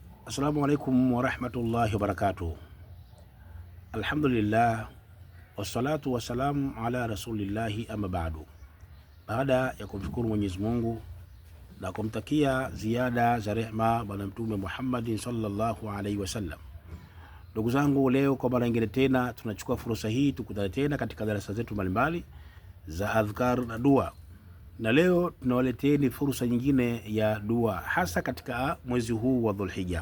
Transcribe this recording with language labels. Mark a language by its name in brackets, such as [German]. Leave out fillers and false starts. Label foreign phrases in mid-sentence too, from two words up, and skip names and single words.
[Arabic] السلام عليكم ورحمة الله وبركاته. الحمد لله والصلاة والسلام على رسول الله أما بعد. [Swahili] Baada ya kumshukuru Mwenyezi Mungu na kumtakia ziada za rehma bwana Mtume Muhammadin [Arabic] صلى الله عليه وسلم, [Swahili] ndugu zangu, leo kwa mara nyingine tena tunachukua fursa hii tukutane tena katika darasa zetu mbalimbali za adhkar na dua, na leo tunawaleteeni fursa nyingine ya dua, hasa katika mwezi huu wa Dhulhijja.